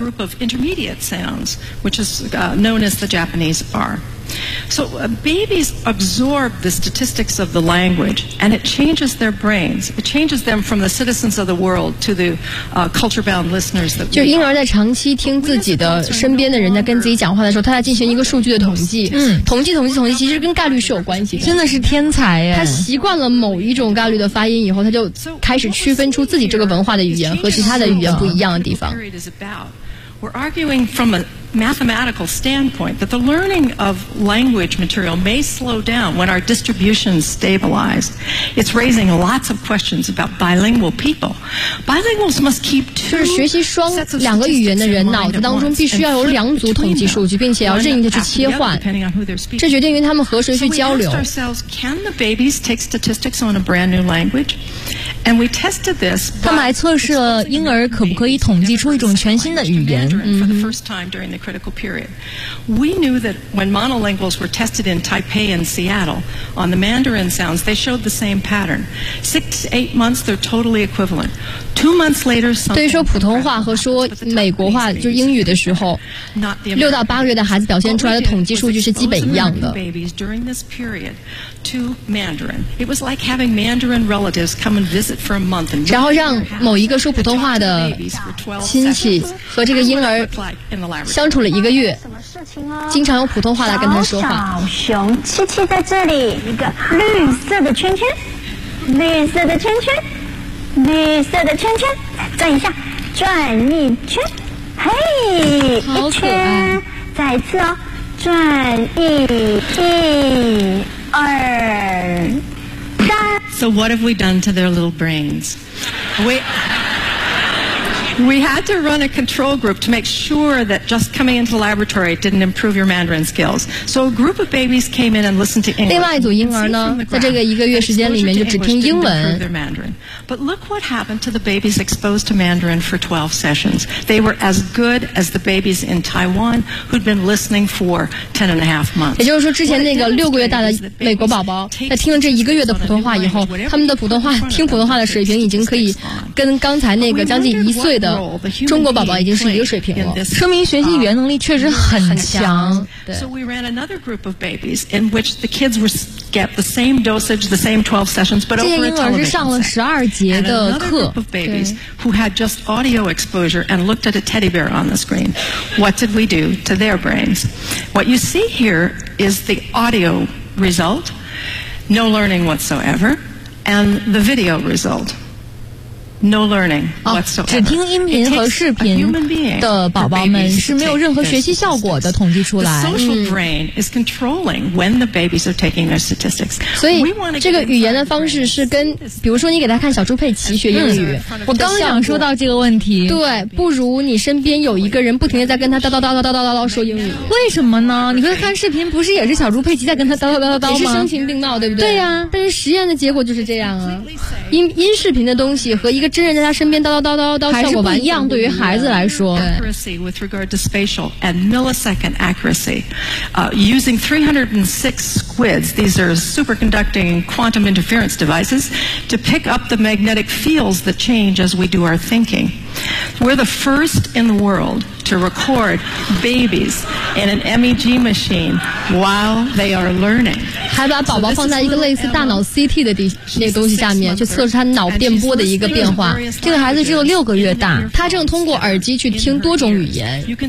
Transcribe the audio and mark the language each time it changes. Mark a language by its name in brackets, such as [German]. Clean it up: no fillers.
[English] Group of intermediate sounds, which is known as the Japanese R. So babies absorb the statistics of the language, and it changes their brains. It changes them from the citizens of the world to the culture-bound listeners. [Chinese] 就婴儿在长期听自己的身边的人在跟自己讲话的时候，他在进行一个数据的统计。统计，其实跟概率是有关系的。真的是天才耶！他习惯了某一种概率的发音以后，他就开始。区分出自己这个文化的语言和其他的语言不一样的地方。 [English] We're arguing from a mathematical standpoint that the learning of language material may slow down when our distribution stabilizes. It's raising lots of questions about bilingual people. Bilinguals must keep two sets of statistics in mind at once. [Chinese] 就是学习两个语言的人脑子当中必须要有两组统计数据，并且要任意的去切换，这决定于他们和谁去交流。 [English] So we asked ourselves, can the babies take statistics on a brand new language? And we tested this. [Chinese] 他们还测试了婴儿可不可以统计出一种全新的语言。 [English] In the critical period, we knew that when monolinguals were tested in Taipei and Seattle on the Mandarin sounds, they showed the same pattern. 6 to 8 months, they're totally equivalent. 2 months later, [Chinese] 对于说普通话和说美国话就英语的时候，六到八个月的孩子表现出来的统计数据是基本一样的。 [English] Babies during this period to Mandarin, it was like having Mandarin relatives come and visit for a month. [Chinese] 然后让某一个说普通话的亲戚和这个婴儿。相处了一个月，经常用普通话来跟他说话。小熊七七在这里，一个绿色的圈圈，绿色的圈圈，绿色的圈圈，转一下，转一圈，嘿，一圈，再一次哦，转一二三。 [English] So what have we done to their little brains? We had to run a control group to make sure that just coming into the laboratory didn't improve your Mandarin skills. So a group of babies came in and listened to English. [Chinese] 另外一组婴儿呢，在这个一个月时间里面就只听英文。 [English] But look what happened to the babies exposed to Mandarin for 12 sessions. They were as good as the babies in Taiwan who'd been listening for 10 and a half months. [Chinese] 也就是说，之前那个六个月大的美国宝宝，在听了这一个月的普通话以后，他们的普通话听普通话的水平已经可以跟刚才那个将近一岁的中国宝宝已经是一个水平了，说明学习语言能力确实很强。 [English] So we ran another group of babies in which the kids were get the same dosage, the same 12 sessions, but over a television set. [Chinese] 这些婴儿是上了十二节的课。 [English] And another group of babies who had just audio exposure and looked at a teddy bear on the screen. What did we do to their brains? What you see here is the audio result, no learning whatsoever, and the video result. No learning whatsoever. [Chinese] 只听音频和视频的宝宝们是没有任何学习效果的，统计出来。 [English] The social brain is controlling when the babies are taking their statistics. [Chinese] 所以这个语言的方式是跟，比如说你给他看小猪佩奇学英语，我刚想说到这个问题。对，不如你身边有一个人不停地在跟他叨叨叨叨叨叨叨叨说英语。为什么呢？你会看视频，不是也是小猪佩奇在跟他叨叨叨叨叨吗？也是声情并茂，对不对？对呀。但是实验的结果就是这样啊。音视频的东西和一个真人在他身边叨叨叨叨叨，还是不一样。对于孩子来说 [English] ，accuracy with regard to spatial and millisecond accuracy, using 306 squids, these are superconducting quantum interference devices to pick up the magnetic fields that change as we do our thinking. We're the first in the world to record babies in an MEG machine while they are learning. [Chinese] 还把宝宝放在一个类似大脑 CT 的那个东西下面，去测试他脑电波的一个变化。这个孩子只有六个月大，他正通过耳机去听多种语言。